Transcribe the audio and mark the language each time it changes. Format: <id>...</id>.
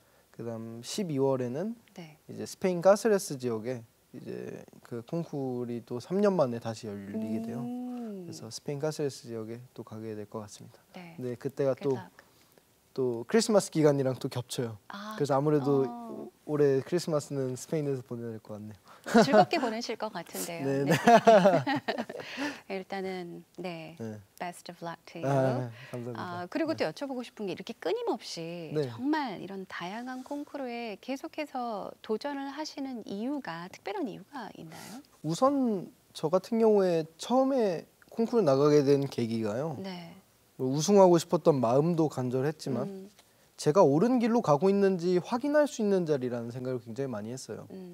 <ko>그다음 12월에는 이제 스페인 카세레스 지역에 이제 그 콩쿠르이 또 3년 만에 다시 열리게 돼요. 그래서 스페인 카세레스 지역에 또 가게 될 것 같습니다. 근데 그때가 또 크리스마스 기간이랑 또 겹쳐요. 그래서 아무래도 올해 크리스마스는 스페인에서 보내야 될 것 같네요. 즐겁게 보내실 것 같은데요. 일단은</ko> <en>best of luck to you.</en> <ko>감사합니다. 그리고 또 여쭤보고 싶은 게 이렇게 끊임없이 정말 이런 다양한 콩쿠르에 계속해서 도전을 하시는 이유가 특별한 이유가 있나요? 우선 저 같은 경우에 처음에 콩쿠르 나가게 된 계기가요. 우승하고 싶었던 마음도 간절했지만 제가 옳은 길로 가고 있는지 확인할 수 있는 자리라는 생각을 굉장히 많이 했어요.</ko>